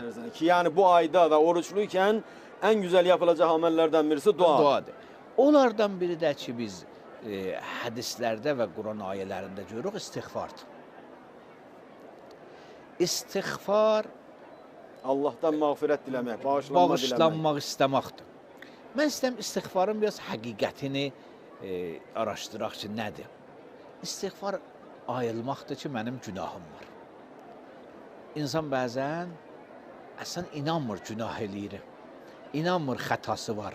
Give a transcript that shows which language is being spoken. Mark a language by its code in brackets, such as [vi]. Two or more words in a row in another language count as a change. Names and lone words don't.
[tr] Ki yani bu ayda da oruçluyken en güzel yapılacak amellerden birisi dua. Duadır. Onlardan biri de ki biz hadislerde ve Kur'an ayelerinde görürük istiğfardır. İstiğfar Allah'tan mağfiret dilemek, bağışlanma dilemek. [az] bağışlanmaq isteməkdir. Mən istəyirəm istiğfarın biraz həqiqətini araşdıraq ki, nədir? İstiğfar ayılmaqdır ki, mənim günahım var. İnsan bəzən əslən inanmır günah eləyir. İnanmır xətası var.